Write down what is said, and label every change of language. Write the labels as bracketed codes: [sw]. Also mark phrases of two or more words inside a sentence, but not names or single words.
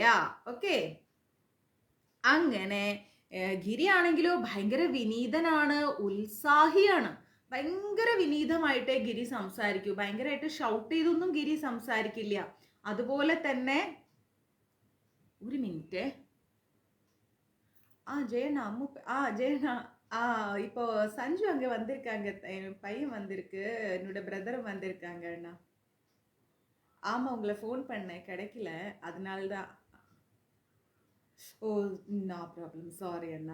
[ml] ഓക്കെ, അങ്ങനെ ഗിരി ആണെങ്കിലോ ഭയങ്കര വിനീതനാണ്, ഉത്സാഹിയാണ്. ഭയങ്കര വിനീതമായിട്ടേ ഗിരി സംസാരിക്കൂ. ഭയങ്കരമായിട്ട് ഷൗട്ട് ചെയ്തൊന്നും ഗിരി സംസാരിക്കില്ല. അതുപോലെ തന്നെ ഒരു മിനിറ്റ്, [ta] ஜெயண்ணா ஜெயண்ணா இப்போ சஞ்சு அங்க வந்திருக்காங்க, பையன் வந்திருக்கு, என்னோட பிரதரும் வந்திருக்காங்க அண்ணா. ஆமா, உங்களை ஃபோன் பண்ணேன், கிடைக்கல, அதனால்தான். ஓ, [en] no problem, [ta] சாரி அண்ணா.